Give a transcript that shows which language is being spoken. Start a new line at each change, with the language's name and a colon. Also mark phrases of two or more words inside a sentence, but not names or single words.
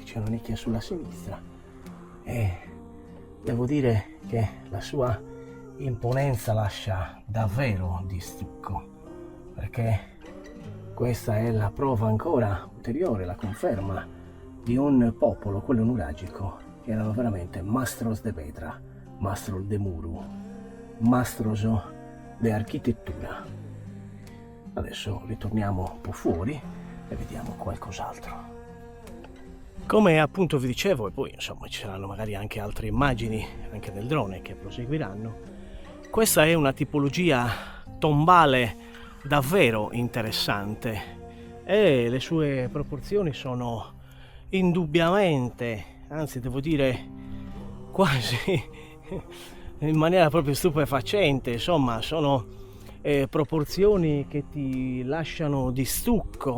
Italian: C'è una nicchia sulla sinistra e devo dire che la sua imponenza lascia davvero di stucco, perché questa è la prova ancora ulteriore, la conferma di un popolo, quello nuragico, che erano veramente
Sardinian: mastros de pedra, mastros de muru, mastros de architettura.
Italian: Adesso ritorniamo un po' fuori e vediamo qualcos'altro. Come appunto vi dicevo, e poi insomma ci saranno magari anche altre immagini anche del drone che proseguiranno, questa è una tipologia tombale davvero interessante e le sue proporzioni sono indubbiamente, anzi devo dire quasi in maniera proprio stupefacente, insomma sono proporzioni che ti lasciano di stucco.